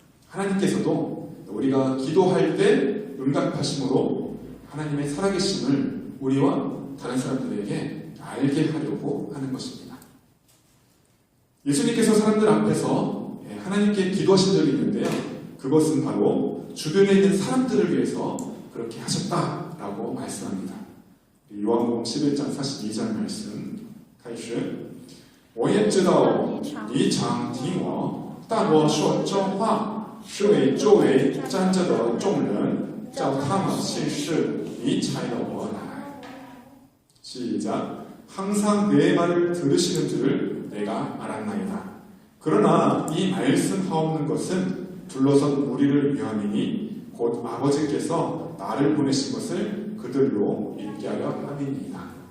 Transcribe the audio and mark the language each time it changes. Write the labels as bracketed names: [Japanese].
[Korean] 하나님께서도 우리가 기도할 때 응답하심으로 하나님의 살아계심을 우리와 다른 사람들에게 알게 하려고 하는 것입니다. 예수님께서 사람들 앞에서 하나님께 기도하신 적이 있는데요. 그것은 바로 주변에 있는 사람들을 위해서 그렇게 하셨다라고 말씀합니다. 요한복음 11장 42절 말씀 [Chinese] 开始我也知道你常听我但我说这话是为周围站着的众人叫他们信是你差了我来. [Korean] 시작. 항상 내 말을 들으시는 줄을 내가 알았나이다. 그러나 이 말씀하옵는 것은 둘러선 우리를 위함이니 곧 아버지께서 나를 보내신 것을 그들로 믿게 하려 함이니이다.